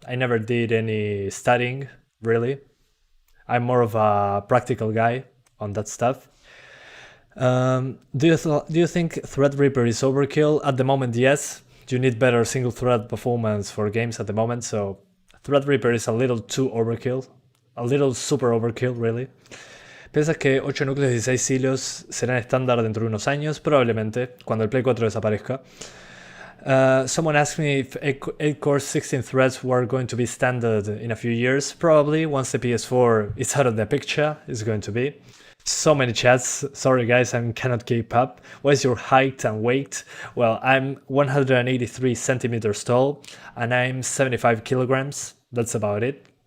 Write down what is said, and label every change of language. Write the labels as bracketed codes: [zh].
[en] I never did any studying, really. I'm more of a practical guy on that stuff. Do you think Threadripper is overkill? At the moment, yes. You need better single thread performance for games at the moment, so Threadripper is a little too overkill. A little super overkill, really. [es] ¿Piensas que 8 núcleos y 16 hilos serán estándar dentro de unos años? Probablemente, cuando el Play 4 desaparezca. [en] Someone asked me if 8 cores, 16 threads were going to be standard in a few years. Probably, once the PS4 is out of the picture, it's going to be. So many chats. Sorry guys, I cannot keep up. What is your height and weight? Well, I'm 183 centimeters tall and I'm 75 kilograms. That's about it.